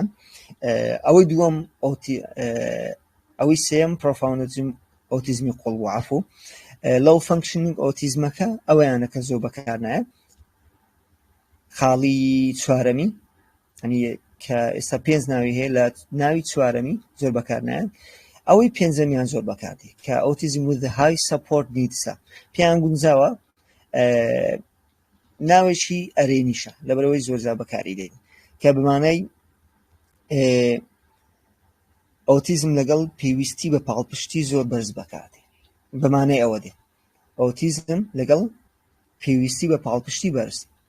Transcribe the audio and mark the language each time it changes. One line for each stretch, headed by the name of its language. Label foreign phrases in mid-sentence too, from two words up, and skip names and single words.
Central Kurdish: ئەوەی دووەم ئەوەی سێم پرۆفاوند ئۆتیزمی قوڵوعافو.
English: low functioning
Central Kurdish: ئۆتیزمەکە ئەوەیانە کە زۆر بەکار نایە. خاڵی چوارەمی کە ئێستا پێنج ناوی هەیە، لە ناوی چوارەمی زۆر بەکار نایە. ئەوەی پێنجەمیان زۆر بەکاردی کە ئۆتیزم
English: with high support needs
Central Kurdish: پێیان گونجاوە، ناوێکی ئەرێنیشە لەبەرەوەی زۆرجار بەکاری دێن کە بمانای ئۆتیزم لەگەڵ پێویستی بە پاڵپشتی زۆر بەرز بەکاردێ. بمانای ئەوە دێ ئۆتیزم لەگەڵ پێویستی بە پاڵپشتی بەرز.